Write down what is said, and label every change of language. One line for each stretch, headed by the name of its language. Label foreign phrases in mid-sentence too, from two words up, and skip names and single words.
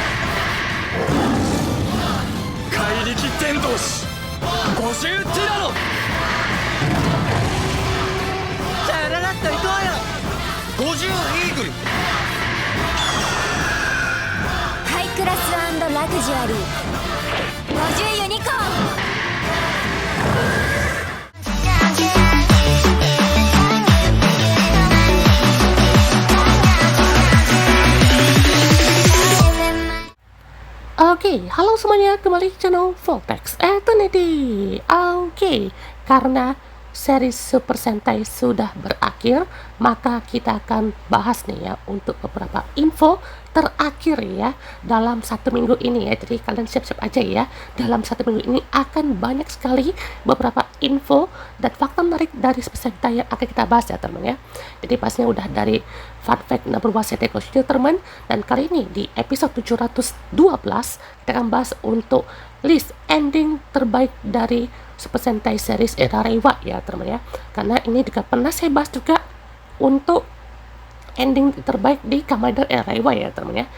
Japanese: 怪力伝道師50ティラノ。じゃあララッと行こうよ。50イーグル。ハイクラス&ラグジュアリー50ユニコーン。
Indonesian: Oke, halo semuanya, kembali ke channel Vortex Eternity. Oke, karena series Super Sentai sudah berakhir, maka kita akan bahas nih ya untuk beberapa info terakhir ya dalam satu minggu ini ya. Jadi kalian siap-siap aja ya, dalam satu minggu ini akan banyak sekali beberapa info dan fakta menarik dari Super Sentai yang akan kita bahas ya teman ya. Jadi pastinya udah dari
English: fun fact number one
Indonesian: Sentai Gosho teman, dan kali ini di episode 712 kita akan bahas untuk
English: list ending
Indonesian: terbaik dari Super Sentai series era Reiwa ya teman ya. Karena ini juga pernah saya bahas juga untuk ending terbaik di Kamen Rider era Reiwa ya teman ya.